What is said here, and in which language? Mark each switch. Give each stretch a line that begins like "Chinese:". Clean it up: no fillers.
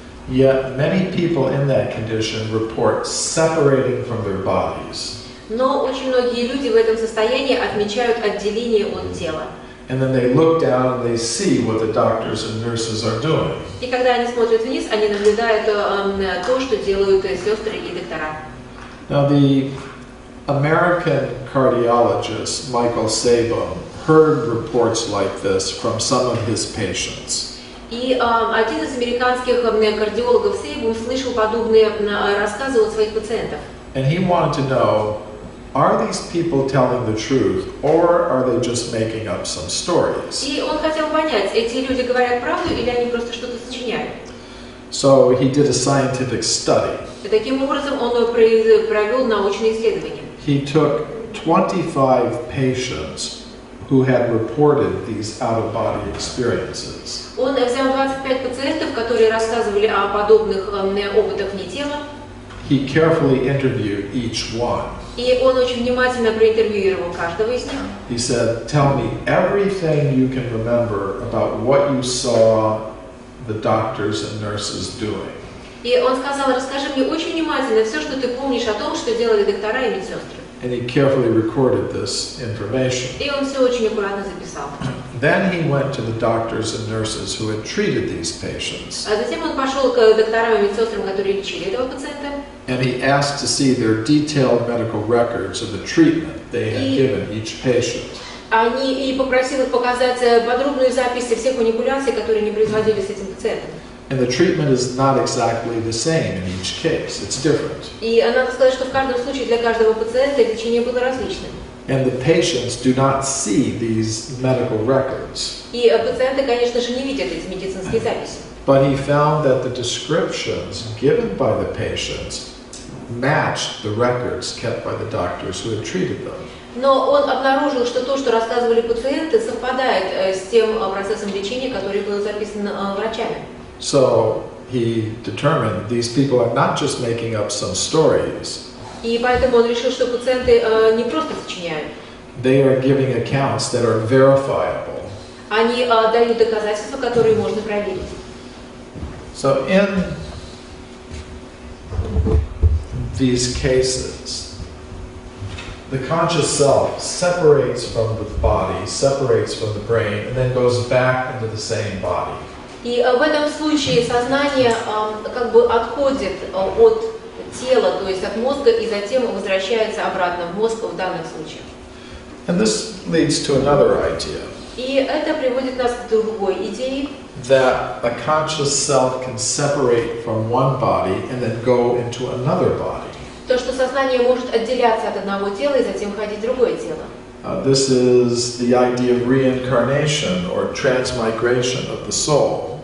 English: Yet many people in that condition report separating from their bodies.
Russian: Но очень многие люди в этом состоянии отмечают отделение от тела.
English: And then they look down and they see what the doctors and nurses are doing.
Russian: И когда они смотрят вниз, они наблюдают то, что делают сестры и доктора.
English: Now the American cardiologist Michael Sabum heard reports like this from some of his patients.
Russian: И один из американских кардиологов Сейбум слышал подобные рассказы от своих пациентов.
English: And he wanted to know are these people telling the truth, or are they just making up some stories?
Russian: И он хотел понять, эти люди говорят правду или они просто что-то сочиняют.
English: So he did a scientific study.
Russian: И таким образом он провел научные исследования.
English: He took 25 patients who had reported these out-of-body experiences.
Russian: Он взял 25 пациентов, которые рассказывали о подобных опытах вне тела.
English: He carefully interviewed each one.
Russian: И он очень внимательно проинтервьюировал каждого из них.
English: He said, "Tell me everything you can remember about what you saw the doctors and nurses doing."
Russian: И он сказал: расскажи мне очень внимательно все, что ты помнишь о том, что делали доктора и медсестры.
English: And he carefully recorded this information.
Russian: И он все очень аккуратно записал.
English: Then he went to the doctors and nurses who had treated these patients.
Russian: А затем он пошел к докторам и медсестрам, которые лечили этого пациента.
English: And he asked to see their detailed medical records of the treatment they had given each patient.
Russian: И попросил их показать подробную запись всех манипуляций, которые они производили с этим пациентом.
English: And the treatment is not exactly the same in each case. It's different.
Russian: И надо сказать, что в каждом случае для каждого пациента лечение было различным.
English: And the patients do not see these medical records.
Russian: И пациенты, конечно же, не видят эти медицинские записи.
English: But he found that the descriptions given by the patients matched the records kept by the doctors who had treated them.
Russian: Но он обнаружил, что то, что рассказывали пациенты, совпадает с тем процессом лечения, который был записан врачами.
English: So he determined these people are not just making up some stories.
Russian: И поэтому он решил, что пациенты не просто сочиняют.
English: They are giving accounts that are verifiable.
Russian: Они дают доказательства, которые можно проверить.
English: So in these cases, the conscious self separates from the body, separates from the brain, and then goes back into the same body.
Russian: И в этом случае сознание как бы отходит от тела, то есть от мозга, и затем возвращается обратно в мозг в данных случаях.
English: And this leads to another idea.
Russian: И это приводит нас к другой идее.
English: That a conscious self can separate from one body and then go into another body.
Russian: То, что сознание может отделяться от одного тела и затем ходить в другое тело.
English: This is the idea of reincarnation or transmigration of the soul.